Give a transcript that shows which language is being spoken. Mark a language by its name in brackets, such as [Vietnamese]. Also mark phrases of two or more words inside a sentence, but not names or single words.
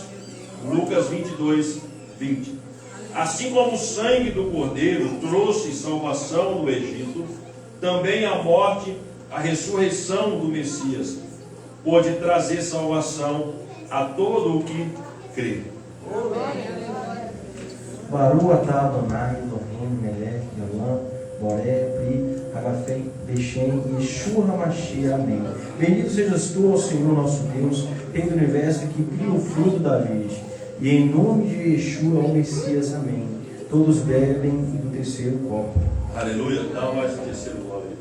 [Portuguese] Lucas 22, 20. Assim como o sangue do Cordeiro trouxe salvação no Egito, também a morte, a ressurreição do Messias pode trazer salvação a todo o que crê. [Hebrew] ברוך אתה אדוני אלוהינו מלך העולם בורא פרי הגפי בשם ישוע המשיח. [Portuguese] Amém. Bendito sejas tu, ó Senhor nosso Deus, Rei do universo, que cria o fruto da virgem, e em nome de Yeshua, o Messias. Amém. Todos bebem do terceiro copo. Aleluia. Dá mais o terceiro gole.